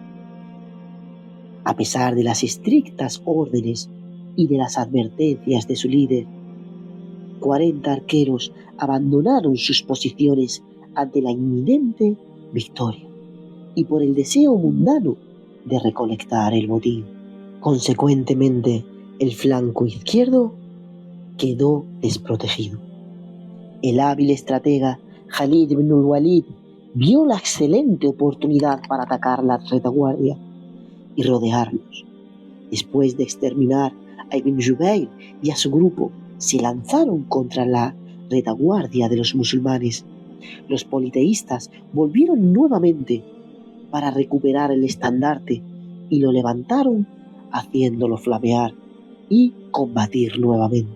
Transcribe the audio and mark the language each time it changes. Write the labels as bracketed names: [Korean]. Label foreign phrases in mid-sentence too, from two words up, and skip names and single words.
[Spanish] A pesar de las estrictas órdenes y de las advertencias de su líder, 40 arqueros abandonaron sus posiciones ante la inminente victoria y por el deseo mundano de recolectar el botín. Consecuentemente, el flanco izquierdo quedó desprotegido. El hábil estratega Khalid ibn al-Walid vio la excelente oportunidad para atacar la retaguardia y rodearlos. Después de exterminar a Ibn Jubayr y a su grupo, se lanzaron contra la retaguardia de los musulmanes. Los politeístas volvieron nuevamente para recuperar el estandarte y lo levantaron haciéndolo flamear y combatir nuevamente.